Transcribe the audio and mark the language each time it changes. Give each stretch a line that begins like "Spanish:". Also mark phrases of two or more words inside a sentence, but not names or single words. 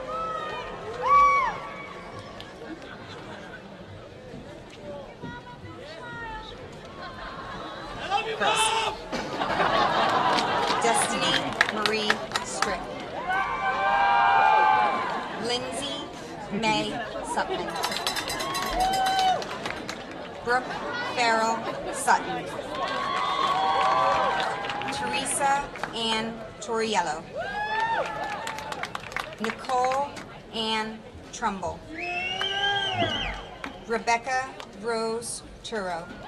English: Chris. Destiny Marie Strick. Lindsay May Sutton. Brooke Farrell Sutton. Teresa Ann Torriello. Nicole Ann Trumbull. Rebecca Rose Turo.